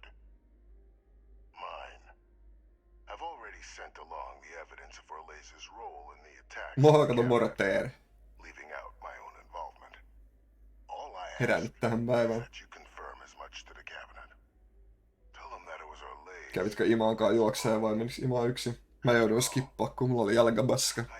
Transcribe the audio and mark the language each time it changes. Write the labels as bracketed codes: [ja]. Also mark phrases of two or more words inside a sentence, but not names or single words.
[en] Mine. I've already sent along the evidence of Orlays' role in the attack. Leaving out my own involvement. All I ask is that you confirm as much to the cabinet. Tell them that it was Orlays. [fi] Kävitkö Imaankaan juokseen vai menikö Imaa yksin? Mä jouduin skippaa, kun mulla oli jalkabaska.